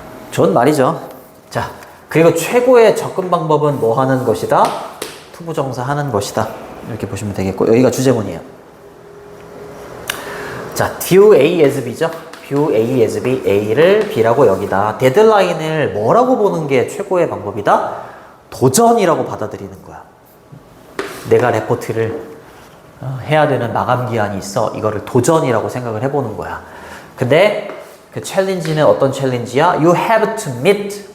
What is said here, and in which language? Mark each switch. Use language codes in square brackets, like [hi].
[ko] 좋은 말이죠. 자, 그리고 최고의 접근 방법은 뭐 하는 것이다? 투부정사 하는 것이다. 이렇게 보시면 되겠고, 여기가 주제문이에요. 자, [en] view A as B [ko] 죠? view A as B, A를 B라고 여기다. 데드라인을 뭐라고 보는 게 최고의 방법이다? 도전이라고 받아들이는 거야. 내가 레포트를 해야 되는 마감 기한이 있어. 이거를 도전이라고 생각을 해보는 거야. 근데 그 챌린지는 어떤 챌린지야? [en] You have to meet.